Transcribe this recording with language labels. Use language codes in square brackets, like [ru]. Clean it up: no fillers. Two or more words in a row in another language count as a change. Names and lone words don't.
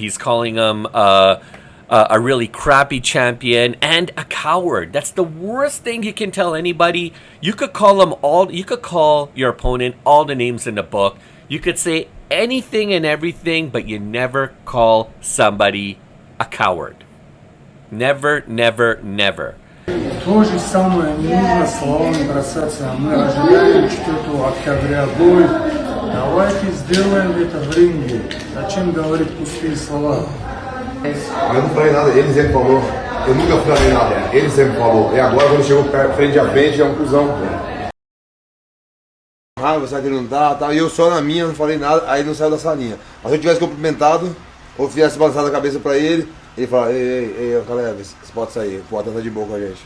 [en] He's calling him a really crappy champion and a coward. That's the worst thing you can tell anybody. You could call your opponent all the names in the book. You could say anything and everything, but you never call somebody a coward. Never. [ru] То же самое, не нужно словами бросаться. Мы ожидаем 4 октября бой Давайте сделаем это в ринге. Зачем говорить пустые слова? [pt] Eu não falei nada, ele sempre falou. Eu nunca falei nada, ele sempre falou. E agora quando chegou frente a frente é um cuzão, pô. Ah, você que não dá, tá? E eu só na minha, não falei nada, aí ele não saiu da salinha. Mas se eu tivesse cumprimentado, ou tivesse balançado a cabeça pra ele fala, ei, Ankalaev, você pode sair, pode estar de boa com a gente.